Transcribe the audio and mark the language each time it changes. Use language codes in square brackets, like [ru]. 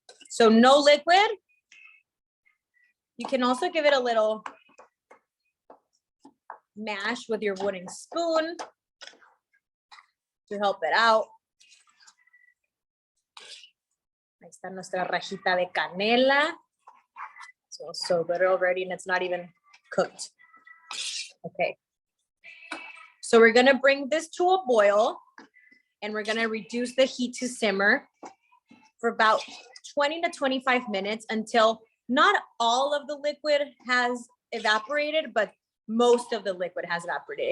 [en] So no liquid. You can also give it a little mash with your wooden spoon to help it out. [es] Ahí está nuestra rajita de canela. [en] Smells so good already, and it's not even cooked. Okay. So we're gonna bring this to a boil, and we're gonna reduce the heat to simmer for about 20 to 25 minutes until not all of the liquid has evaporated, but most of the liquid has evaporated.